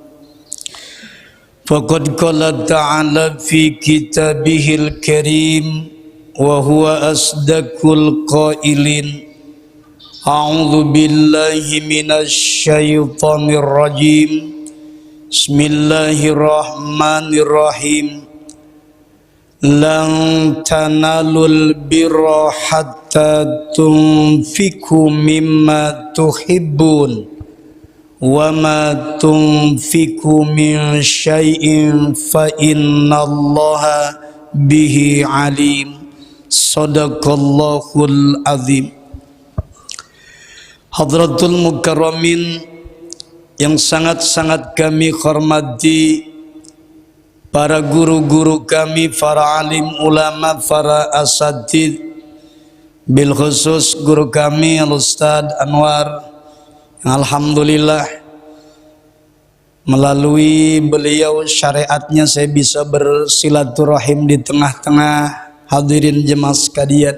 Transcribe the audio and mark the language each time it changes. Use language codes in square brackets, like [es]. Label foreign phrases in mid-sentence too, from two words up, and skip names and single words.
[ar] فقد قال تعالى في كتابه الكريم وهو أصدق القائلين. أعوذ بالله من الشيطان الرجيم. بسم الله الرحمن الرحيم. لن تنالوا البر حتى تنفقوا مما تحبون وما تنفقوا من شيء فإن الله به عليم. صدق الله العظيم. حضرة المكرمين [id] yang sangat-sangat kami hormati, para guru-guru kami, para alim ulama, para asatidz, [ar] بالخصوص [id] guru kami Al-Ustaz Anwar, yang alhamdulillah melalui beliau syariatnya saya bisa bersilaturahim di tengah-tengah hadirin jemaah sekalian.